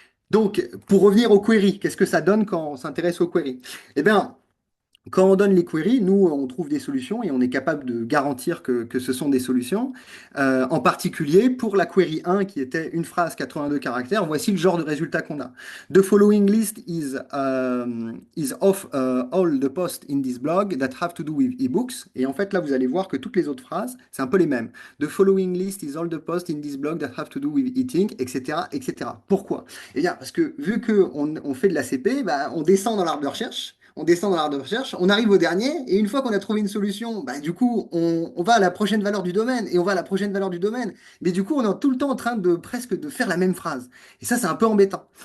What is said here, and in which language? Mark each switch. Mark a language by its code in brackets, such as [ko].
[fr] Donc, pour revenir aux queries, qu'est-ce que ça donne quand on s'intéresse aux queries? Eh bien, quand on donne les queries, nous, on trouve des solutions et on est capable de garantir que ce sont des solutions. En particulier, pour la query 1, qui était une phrase 82 caractères, voici le genre de résultat qu'on a. [en] The following list is of all the posts in this blog that have to do with ebooks. [fr] Et en fait, là, vous allez voir que toutes les autres phrases, c'est un peu les mêmes. [en] The following list is all the posts in this blog that have to do with eating, etc., etc. [fr] Pourquoi? Eh bien, parce que vu qu'on on fait de la CP, bah, on descend dans l'arbre de recherche. On descend dans l'arbre de recherche, on arrive au dernier, et une fois qu'on a trouvé une solution, bah, du coup, on va à la prochaine valeur du domaine, et on va à la prochaine valeur du domaine. Mais du coup, on est tout le temps en train de presque de faire la même phrase. Et ça, c'est un peu embêtant.